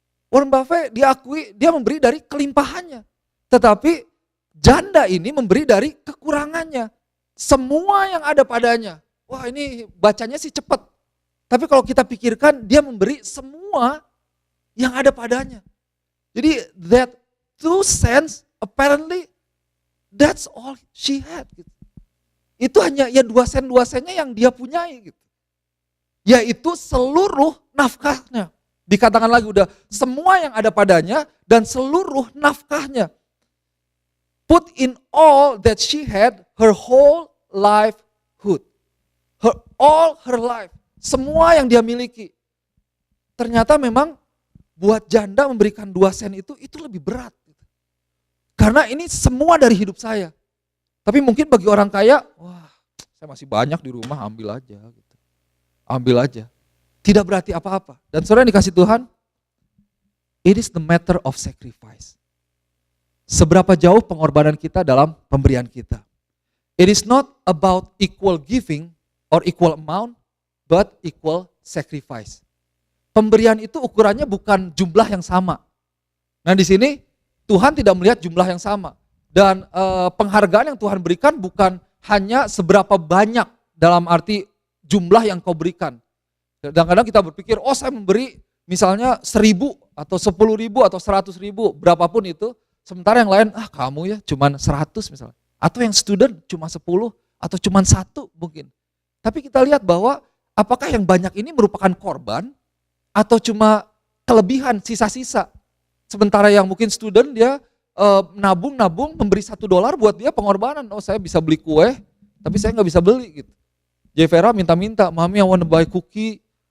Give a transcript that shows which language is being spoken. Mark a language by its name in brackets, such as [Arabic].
[Indonesian] Warren Buffett diakui dia memberi dari kelimpahannya. Tetapi janda ini memberi dari kekurangannya. Semua yang ada padanya. Wah, ini bacanya sih cepat. Tapi kalau kita pikirkan, dia memberi semua yang ada padanya. [English] Jadi that 2 cents apparently that's all she had. [Indonesian] Gitu. Itu hanya ya 2 sennya yang dia punyai. Gitu. Yaitu seluruh nafkahnya. Dikatakan lagi udah semua yang ada padanya dan seluruh nafkahnya. [English] Put in all that she had, her whole livelihood. All her life. [Indonesian] Semua yang dia miliki. Ternyata memang buat janda memberikan 2 sen itu lebih berat. Karena ini semua dari hidup saya. Tapi mungkin bagi orang kaya, wah saya masih banyak di rumah, ambil aja. Gitu. Ambil aja. Tidak berarti apa-apa. Dan saudara yang dikasih Tuhan, [English] it is the matter of sacrifice. [Indonesian] Seberapa jauh pengorbanan kita dalam pemberian kita. [English] It is not about equal giving or equal amount, but equal sacrifice. [Indonesian] Pemberian itu ukurannya bukan jumlah yang sama. Nah di sini Tuhan tidak melihat jumlah yang sama. Dan penghargaan yang Tuhan berikan bukan hanya seberapa banyak dalam arti jumlah yang kau berikan. Kadang-kadang kita berpikir, saya memberi misalnya 1.000 atau 10.000 atau 100.000, berapapun itu. Sementara yang lain, kamu ya cuman 100 misalnya. Atau yang student cuma 10 atau cuma 1 mungkin. Tapi kita lihat bahwa apakah yang banyak ini merupakan korban atau cuma kelebihan, sisa-sisa. Sementara yang mungkin student dia nabung memberi $1 buat dia pengorbanan. Saya bisa beli kue, tapi saya nggak bisa beli gitu. [English] Jevera [Indonesian] minta-minta, mami [English] I want to buy cookie.